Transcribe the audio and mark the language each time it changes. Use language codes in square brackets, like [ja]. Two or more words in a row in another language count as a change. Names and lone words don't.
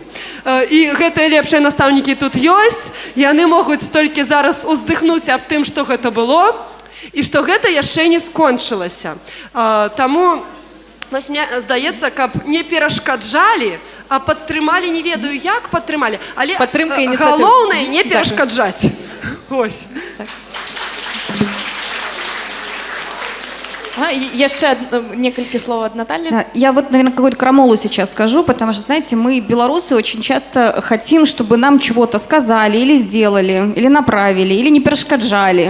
[be] І гэтыя лепшыя настаўнікі тут ёсць, яны могуць толькі зараз уздыхнуць аб тым, што гэта было, і што гэта яшчэ не скончылася. Таму вось мне здаецца, каб не перашкаджалі, а падтрымалі, не ведаю, як падтрымалі, але галоўнае не перашкаджаць. Ось. [ru] Еще несколько слов от Натальи. Да, я вот, наверное, какую-то крамолу сейчас скажу, потому что, знаете, мы, белорусы, очень часто хотим, чтобы нам чего-то сказали или сделали, или направили, или не перешкоджали.